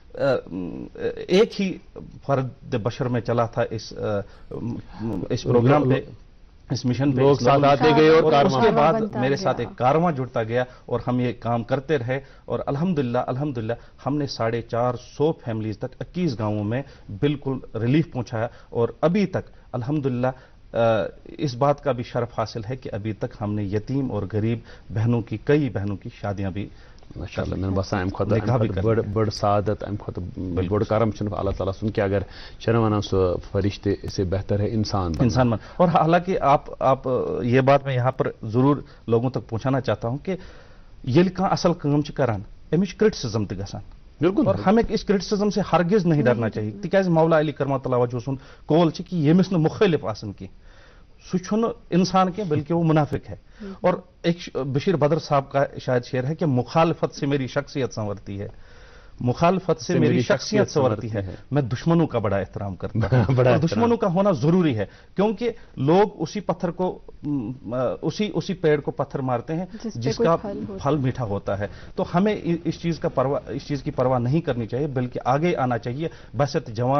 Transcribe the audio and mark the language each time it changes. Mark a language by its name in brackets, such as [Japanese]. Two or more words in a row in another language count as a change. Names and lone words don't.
[Urdu] ایک ہی فرد بشر میں چلا تھا اس پروگرام پہ اس مشن پہ ساتھ آتے گئے اور اس کے بعد میرے ساتھ ایک کارواں جڑتا گیا اور ہم یہ کام کرتے رہے اور الحمدللہ ہم نے 450 فیملیز تک 21 گاؤں میں بالکل ریلیف پہنچایا اور ابھی تک الحمدللہ اس بات کا بھی شرف حاصل ہے کہ ابھی تک ہم نے یتیم اور غریب بہنوں کی کئی بہنوں کی شادیاں بھی [Kashmiri] ماشاءاللہ میں باسان بڑ سعادت بڑ کرم اللہ تعالیٰ سن کہ اگر ونان سو [Urdu] فرشتے سے بہتر ہے انسان بن اور حالانکہ آپ یہ بات میں یہاں پر ضرور لوگوں تک پہنچانا چاہتا ہوں کہ [Kashmiri] یل کانٛہہ اصل کٲم چھِ کران امِچ کرٹسزم تہِ گژھان [Urdu] بالکل اور ہمیں اس کرٹسزم سے ہرگز نہیں ڈرنا چاہیے [Kashmiri] تکیازِ مولا علی کرمۃ اللہ وجہ سُنٛد قول چھِ کہ ییٚمِس نہٕ مُخٲلِف آسان کینٛہہ سُہ چھُنہٕ انسان کینٛہہ [Urdu] بلکہ وہ منافق ہے اور ایک بشیر بدر صاحب کا شاید شعر ہے کہ مخالفت سے میری شخصیت سنورتی ہے مخالفت سے میری شخصیت سنورتی ہے میں دشمنوں کا بڑا احترام کرتا ہوں اور دشمنوں کا ہونا ضروری ہے کیونکہ لوگ اسی پتھر کو اسی پیڑ کو پتھر مارتے ہیں جس کا پھل میٹھا ہوتا ہے تو ہمیں اس چیز کی پرواہ نہیں کرنی چاہیے بلکہ آگے آنا چاہیے بحثیت جوان